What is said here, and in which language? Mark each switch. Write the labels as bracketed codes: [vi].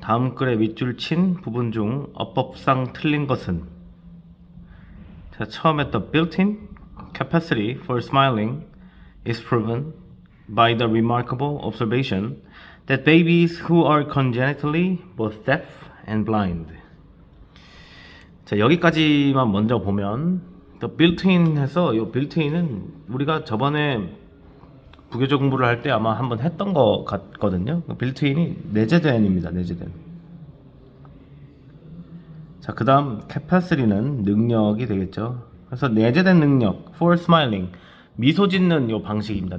[ko] 다음 글에 밑줄 친 부분 중 어법상 틀린 것은? 자, 처음에 [en] the built-in capacity for smiling is proven by the remarkable observation that babies who are congenitally both deaf and blind. [ko] 자, 여기까지만 먼저 보면 [en] the built-in [ko] 해서 이 built-in은 우리가 저번에 부교재 공부를 할 때 아마 한번 했던 것 같거든요. 빌트인이 내재된입니다. 내재된. 자, 그 다음 capacity는 능력이 되겠죠. 그래서 내재된 능력 [en] for smiling, [ko] 미소 짓는 요 방식입니다.